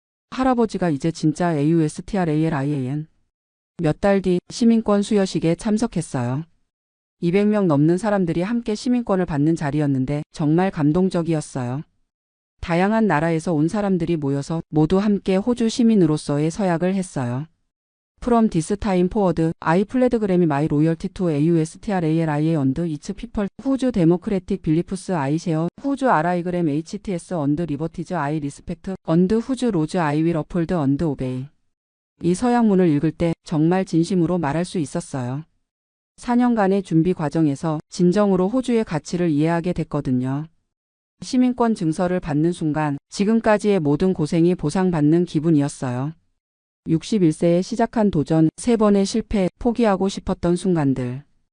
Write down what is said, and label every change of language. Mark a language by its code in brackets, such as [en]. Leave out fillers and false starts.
[ko] 할아버지가 이제 진짜 AUSTRALIAN. 몇 달 뒤 시민권 수여식에 참석했어요. 200명 넘는 사람들이 함께 시민권을 받는 자리였는데 정말 감동적이었어요. 다양한 나라에서 온 사람들이 모여서 모두 함께 호주 시민으로서의 서약을 했어요. [en] From this time forward, I pledge my loyalty to AUSTRALIA and its people. Whose democratic beliefs I share. Whose RIgram HTS and liberties I respect. And whose laws I will uphold and obey. [ko] 이 서약문을 읽을 때 정말 진심으로 말할 수 있었어요. 4년간의 준비 과정에서 진정으로 호주의 가치를 이해하게 됐거든요. 시민권 증서를 받는 순간 지금까지의 모든 고생이 보상받는 기분이었어요. 61세에 시작한 도전, 3번의 실패, 포기하고 싶었던 순간들.